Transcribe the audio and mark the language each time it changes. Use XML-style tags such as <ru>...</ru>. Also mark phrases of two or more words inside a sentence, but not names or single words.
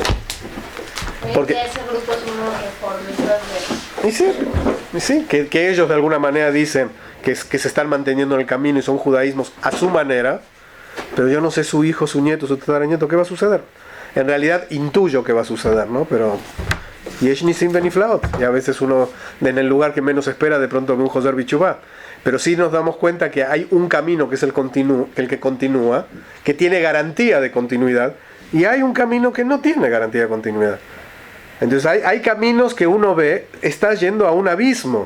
<es>Porque ese grupo son unos reformistas y sí, que ellos de alguna manera dicen que se están manteniendo en el camino y son judaísmos a su manera, pero yo no sé su hijo, su nieto, su tataranieto, ¿qué va a suceder? En realidad intuyo que va a suceder, ¿no? Pero</es> <he>יש נסים ונפלאות,</he> <es>y a veces uno en el lugar que menos espera de pronto ve un</es> <he>חוזר בתשובה.</he> <es>Pero sí nos damos cuenta que hay un camino que es el que continúa, que tiene garantía de continuidad, y hay un camino que no tiene garantía de continuidad. Entonces hay caminos que uno ve, está yendo a un abismo.</es>